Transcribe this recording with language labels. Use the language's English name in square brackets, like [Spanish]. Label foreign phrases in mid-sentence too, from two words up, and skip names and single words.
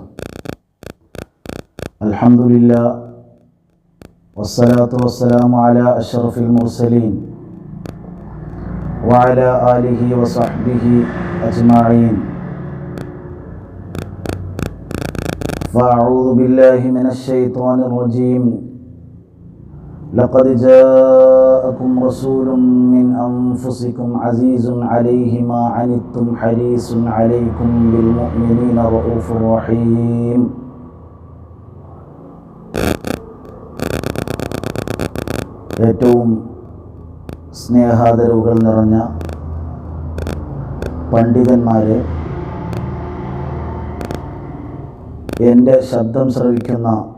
[Arabic] الحمد لله والصلاة والسلام على أشرف المرسلين وعلى آله وصحبه أجمعين. فأعوذ بالله من الشيطان الرجيم. لقد جاءكم رسول من أنفسكم عزيز عليه ما عنتم حريص عليكم بالمؤمنين رؤوف رحيم. [Malayalam] ഏറ്റവും സ്നേഹാദരവുകൾ നിറഞ്ഞ പണ്ഡിതന്മാരെ, എൻ്റെ ശബ്ദം ശ്രവിക്കുന്ന